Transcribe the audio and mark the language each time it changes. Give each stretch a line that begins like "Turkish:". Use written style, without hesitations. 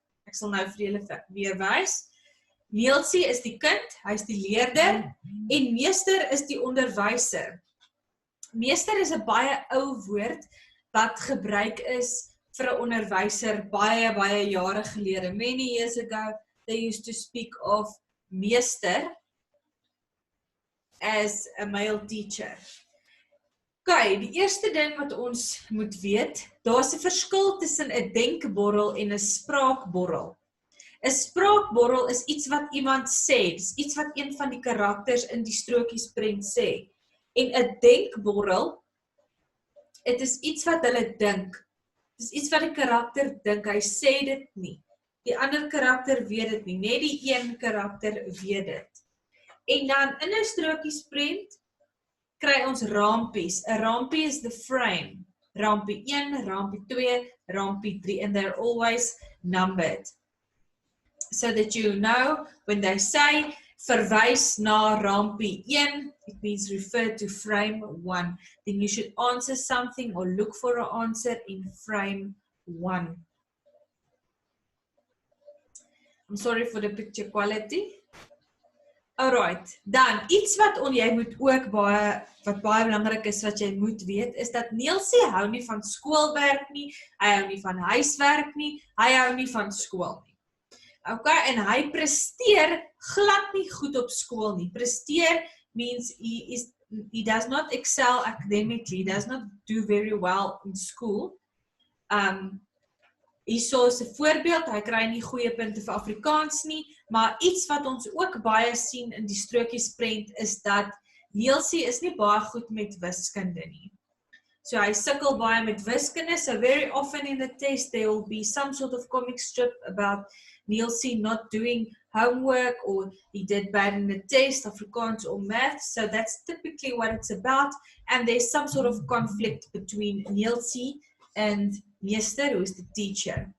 Afrikaans: Ek sal nou vir julle weer wys. Neelsie is die kind, hy's die leerder, en Meester is die onderwyser. Meester is 'n baie ou woord wat gebruik is vir 'n onderwyser baie jare gelede.
English: Many years ago, they used to speak of Meester as a male teacher.
Afrikaans: Okay, die eerste ding wat ons moet weet, daar's 'n verskil tussen 'n denkborrel en 'n spraakborrel. 'n Spraakborrel is iets wat iemand sê, dis iets wat een van die karakters in die strokiesprent sê. En 'n denkborrel, dit is iets wat hulle dink. Dis iets wat die karakter dink, hy sê dit nie. Die ander karakter weet dit nie, net die een karakter weet dit. En dan in 'n strokiesprent kry ons rampies. 'n Rampie is
English: the frame. Rampie 1, rampie 2, rampie 3, and they're always numbered. So that you know, when they say,
Afrikaans: verwys na rampie 1,
English: it means refer to frame 1. Then you should answer something or look for an answer in frame 1. I'm sorry for the picture quality.
Afrikaans: Alright, dan iets wat jy moet ook wat baie belangrik is wat jy moet weet, is dat Neelsie hou nie van skoolwerk nie, hy hou nie van huiswerk nie, hy hou nie van skool nie. Okay, en hy presteer glad nie goed op skool nie.
English: Presteer means he does not excel academically, he does not do very well in school.
Afrikaans: Hierso is 'n voorbeeld, hy kry nie goeie punte vir Afrikaans nie, maar iets wat ons ook baie sien in die strokiesprent is dat Neelsie is nie baie goed met wiskunde nie. So hy sukkel baie met wiskunde,
English: so very often in the test there will be some sort of comic strip about Neelsie not doing homework or he did bad in the test, Afrikaans or math, so that's typically what it's about, and there's some sort of conflict between Neelsie and Meester, who is the teacher.